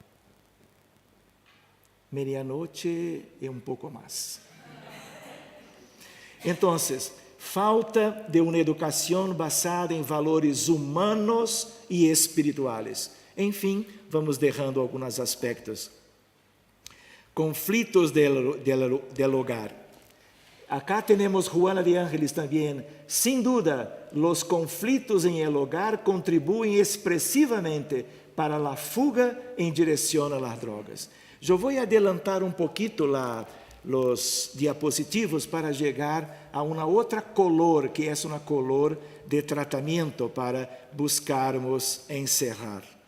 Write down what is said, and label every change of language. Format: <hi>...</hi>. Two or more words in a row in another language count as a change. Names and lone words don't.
<pt>Medianoche e pouco mais. Então, falta de uma educação basada em valores humanos e espirituais. Enfim, vamos deixando alguns aspectos.</pt> <es>Conflitos del hogar.</es> <pt>Acá temos Juana de Ángeles também. Sem dúvida, os conflitos em</pt> <es>el hogar</es> <pt>contribuem expressivamente para a fuga em direção a</pt> <es>las drogas.</es> <pt>Eu vou adelantar pouquito os diapositivos para chegar a uma outra color, que é uma color de tratamento para buscarmos encerrar.</pt>